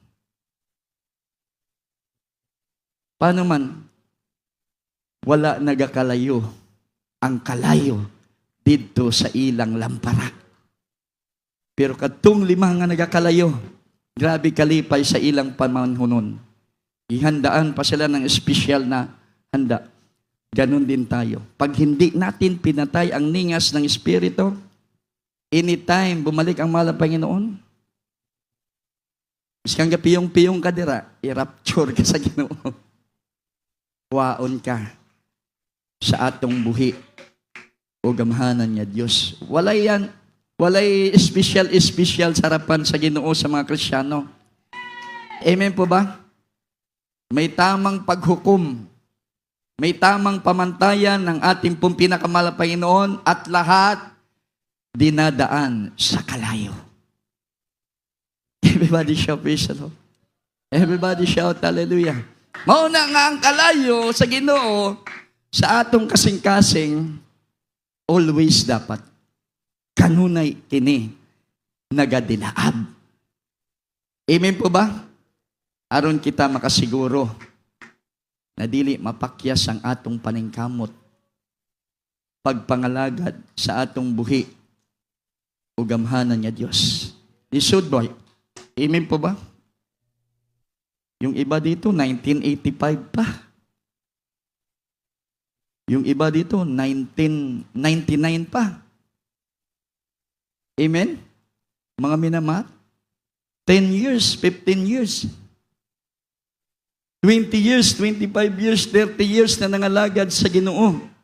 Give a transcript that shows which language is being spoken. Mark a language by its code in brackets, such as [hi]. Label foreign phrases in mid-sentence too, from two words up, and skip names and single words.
[tl] Paano man? [ceb] Wala nagakalayo ang kalayo dito sa ilang lampara. Pero katong 5 nga nagakalayo, grabe kalipay sa ilang pamanhonon. [tl] Ihandaan pa sila ng espesyal na handa. Ganon din tayo. Pag hindi natin pinatay ang ningas ng Espiritu, anytime bumalik ang mahal na Panginoon, [ceb] miskang piyong-piyong ka dira, i-rapture ka sa Ginoo. Waon ka sa atong buhi o gamhanan niya Diyos. Walay espesyal sa harapan sa Ginoo sa mga Kristiyano. [tl] Amen po ba? May tamang paghukom. May tamang pamantayan ng ating pong pinakamahal na Panginoon at lahat dinadaan sa kalayo. [en] Everybody shout, praise the Lord. Everybody shout, hallelujah. [ceb] Mauna nga ang kalayo sa Ginoo sa atong kasing-kasing, always dapat kanunay kini nagadilaab. [tl] Amen po ba? [ceb] Aron kita makasiguro na dili mapakyas ang atong paningkamot pagpangalagad sa atong buhi o gamhanan niya Diyos. Lisod boy. [tl] Amen po ba? Yung iba dito, 1985 pa. Yung iba dito, 1999 pa. Amen? Mga minamahal, 10 years, 15 years, 20 years, 25 years, 30 years na nangalagad sa Ginoo.